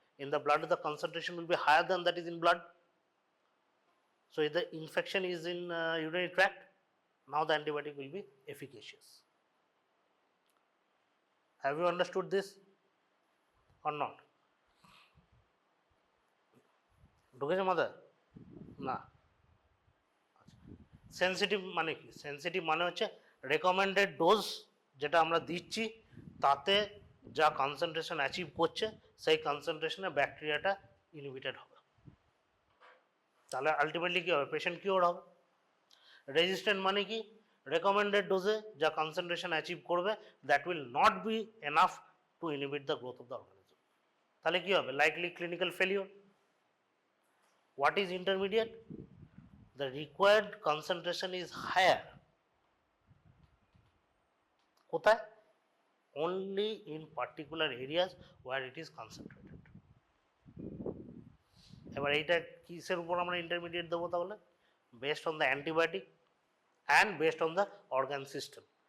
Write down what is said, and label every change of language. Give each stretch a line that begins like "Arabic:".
English: In the blood, the concentration will be higher than that is in blood. So, if the infection is in urinary tract, now the antibiotic will be efficacious. Have you understood this or not?
Bangla: ঢুকেছে মাথায় না sensitive মানে কি sensitive মানে হচ্ছে recommended dose যেটা আমরা দিচ্ছি তাতে যা কনসেন্ট্রেশন অ্যাচিভ করছে সেই কনসেন্ট্রেশনে ব্যাকটেরিয়াটা ইনহিবিটেড হবে, তাহলে আলটিমেটলি কী হবে, পেশেন্ট কিওর হবে। রেজিস্ট্যান্ট মানে কি, রেকমেন্ডেড ডোজে যা কনসেন্ট্রেশন অ্যাচিভ করবে
English: that will not be enough to inhibit the growth of the organism,
Bangla: তাহলে কী হবে,
English: Likely clinical failure. What is intermediate, the required concentration is higher, কোথায়, only in particular areas where it is concentrated।
Bangla: এবার এইটা কিসের উপর আমরা intermediate দেবো তাহলে,
English: based on the antibiotic and based on the organ system.